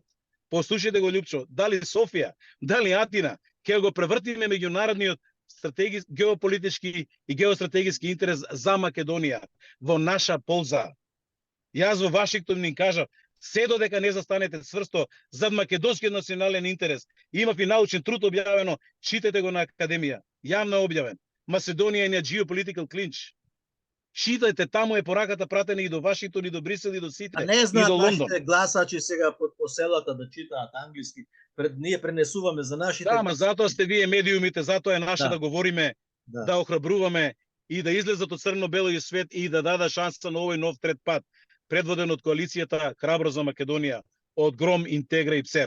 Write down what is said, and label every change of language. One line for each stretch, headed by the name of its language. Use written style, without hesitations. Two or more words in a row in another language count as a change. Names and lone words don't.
Macedonian: Послушајте го Љупчо, дали Софија, дали Атина, ќе го превртиме меѓународниот геополитички и геостратегиски интерес за Македонија во наша полза. Јас во Вашингтон им кажав, се додека не застанете цврсто зад македонскиот национален интерес. Имав и научен труд објавено, читете го на Академија, јавно објавен. Macedоnia in a geopolitical clinch. Читајте, таму е пораката пратена и до Вашингтон, и до Брисел, и до Сиднеј, и до Лондон. Нашите гласачи сега по селата да читаат англиски. Ние пренесуваме за нашите. Да, ма затоа сте вие медиумите, затоа е наше да говориме, да охрабруваме и да излезат од црно-белиот свет и да даде шанса на овој нов трет пат, предводен од коалицијата Храбро за Македонија, од Гром, Интегра и ПСЕР.